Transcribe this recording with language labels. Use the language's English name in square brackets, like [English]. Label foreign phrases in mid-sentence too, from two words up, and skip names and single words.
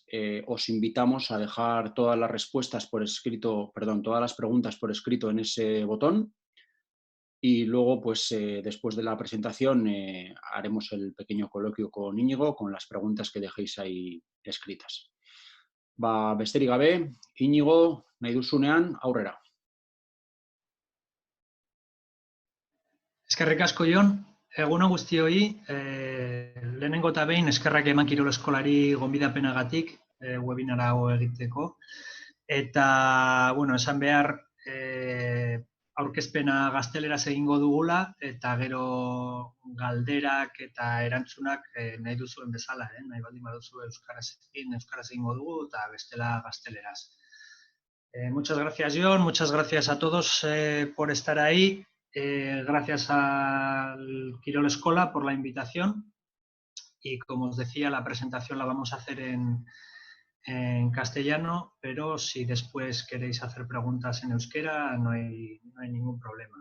[Spanish] Os invitamos a dejar todas las respuestas por escrito, todas las preguntas por escrito en ese botón. Y luego, pues, después de la presentación, haremos el pequeño coloquio con Íñigo, con las preguntas que dejéis ahí escritas. [Basque] Besterik gabe, Íñigo, nahi duzunean, aurrera. Eskerrik asko, Jon. Egun on guztioi, lehenengo eta behin eskerrak eman Kirol Eskolari gonbidapenagatik webinara hau egiteko. Eta, bueno, esan behar, aurkezpena gazteleraz egingo dugula, eta gero galderak eta erantzunak nahi duzuen bezala, nahi baldin baduzu euskaraz egingo dugu, eta bestela gazteleraz. [Spanish] Muchas gracias, Jon, muchas gracias a todos por estar ahí. Gracias al Quirol Escola por la invitación y, como os decía, la presentación la vamos a hacer en castellano, pero si después queréis hacer preguntas en euskera no hay ningún problema.